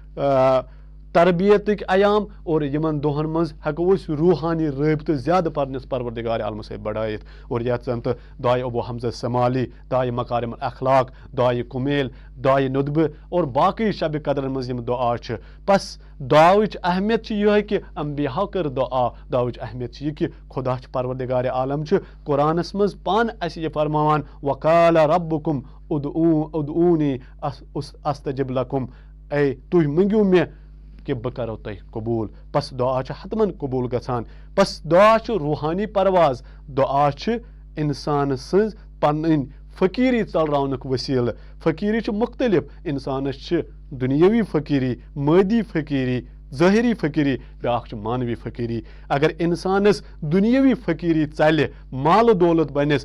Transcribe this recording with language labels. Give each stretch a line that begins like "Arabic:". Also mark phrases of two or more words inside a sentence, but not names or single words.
Kashmiri: تربیتٕکۍ ایام اور یِمن دۄہن منٛز ہٮ۪کو أسۍ روحانی رٲبطہٕ زیادٕ پرنس پروردِگارِ عالمہٕ سۭتۍ بڑٲیِتھ اور یتھ زن تہٕ دعایہِ ابو حمزہ سمالی دعایہِ مکارم الاخلاق دعایہِ کُمیل دعایہِ ندبہٕ اور باقٕے شبِ قدرن منٛز یِم دُعا چھِ بس دعاوٕچ اہمیت چھِ یِہوے کہِ انبیاہو کٔر دُعا دعاوٕچ اہمیت چھِ یہِ کہِ خۄدا چھُ پروردِگارِ عالم چھُ قرآنس منٛز پانہٕ اسہِ یہِ فرماوان
Arabic: وقال ربکم ادعونی استجب لکم
Kashmiri: اے تُہۍ مٔنگِو مےٚ کہِ بہٕ کرو تۄہہِ قبوٗل بس دُعا چھُ حتمن قبوٗل گژھان بس دُعا چھُ روحانی پرواز دُعا چھُ انسان سٕنٛز پنٕنۍ فقیٖری ژلراونُک وسیٖلہٕ فقیٖری چھِ مختلف انسانس چھِ دُنیٲوی فقیٖری مٲدی فقیٖری ظٲہری فقیٖری بیٛاکھ چھُ مانوی فقیٖری اگر انسانس دُنیٲوی فقیٖری ژلہِ مالہٕ دولت بنٮ۪س